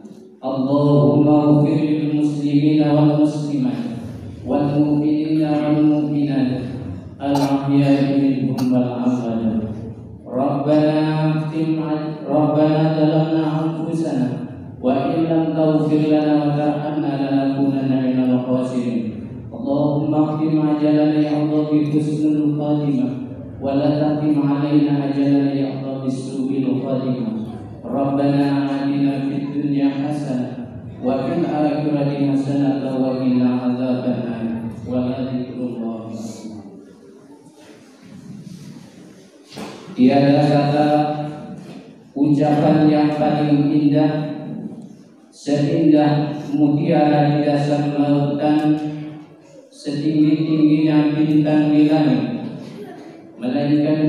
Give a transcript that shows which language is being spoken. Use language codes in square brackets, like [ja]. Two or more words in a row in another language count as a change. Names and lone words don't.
[ar] اللهم اغفر للمسلمين والمسلمات والمؤمنين والمؤمنات الأحياء منهم والأموات. ربنا ظلمنا أنفسنا وإن لم تغفر لنا وترحمنا لنكونن من الخاسرين. اللهم اختم آجالنا يا الله بحسن الخاتمة ولا تختم علينا آجالنا يا الله بسوء الخاتمة. ربنا آتنا في الدنيا حسنة وفي الآخرة حسنة وقنا عذاب النار. ولذكر الله أكبر. [id] Tiada kata ucapan yang paling indah seindah mutiara di dasar lautan, setinggi-tingginya bintang di langit, melainkan